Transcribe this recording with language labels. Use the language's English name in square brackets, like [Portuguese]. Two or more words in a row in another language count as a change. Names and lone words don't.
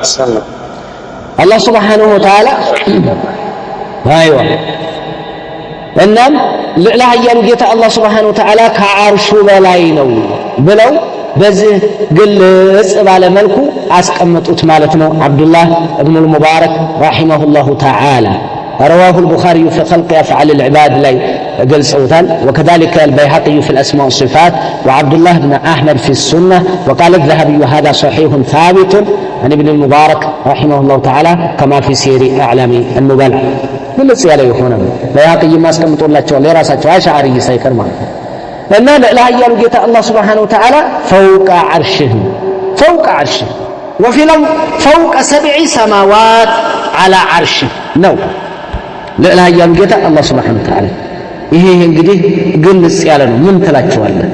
[Arabic] الله سبحانه وتعالى [Amharic] አይዋ እናም ለላህ ያሉ ጌታ [Arabic] الله سبحانه وتعالى [Amharic] ከዐርሹ በላይ ነው ብለው በዚህ ግልጽ ባለ መልኩ አስቀመጡት ማለት ነው። አብዱላህ ኢብኑ ሙባረክ [Arabic] رحمه الله تعالى رواه البخاري في خلق أفعال العباد [Amharic] ላይ ገልጸውታል። [Arabic] وكذلك البيهقي في الأسماء والصفات وعبد الله بن أحمد في السنة وقال الذهبي هذا صحيح ثابت عن ابن المبارك رحمه الله تعالى كما في سير أعلام النبلاء [Amharic] ግልጽ ያለ የሆነ ነው። በያቅይ ማስቀምጦላቸዋል የራሳቸው አሻሪ ሳይቀር ማለት ነው። እና ለላህ ያሉ ጌታ [Arabic] الله سبحانه وتعالى فوق عرشه وفي العلو فوق سبع سماوات على عرشه [Amharic] ነው ለላህ ያሉ ጌታ [Arabic] الله سبحانه وتعالى። [Amharic] ይሄ እንግዲህ ግልጽ ያለ ነው። ምን ትላቸዋለህ?